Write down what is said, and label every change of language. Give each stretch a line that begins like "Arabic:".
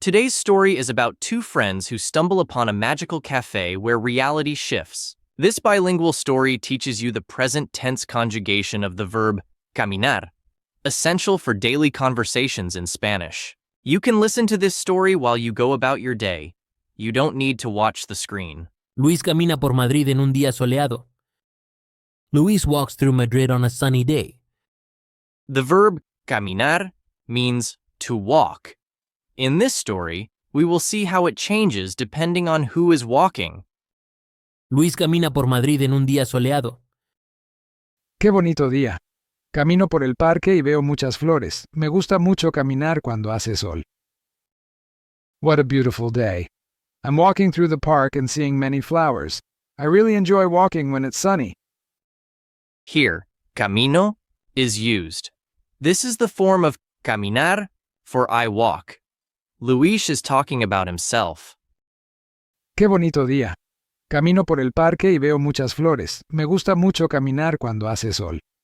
English: Today's story is about two friends who stumble upon a magical cafe where reality shifts. This bilingual story teaches you the present tense conjugation of the verb caminar, essential for daily conversations in Spanish. You can listen to this story while you go about your day. You don't need to watch the screen.
Spanish: Luis camina por Madrid en un día soleado.
English: Luis walks through Madrid on a sunny day. The verb caminar means to walk. In this story, we will see how it changes depending on who is walking.
Spanish: Luis camina por Madrid en un día soleado. ¡Qué bonito día! Camino por el parque y veo muchas flores. Me gusta mucho caminar cuando hace sol.
English: What a beautiful day. I'm walking through the park and seeing many flowers. I really enjoy walking when it's sunny. Here, camino is used. This is the form of caminar for I walk. Luis is talking about himself.
Spanish: ¡Qué bonito día! Camino por el parque y veo muchas flores. Me gusta mucho caminar cuando hace sol.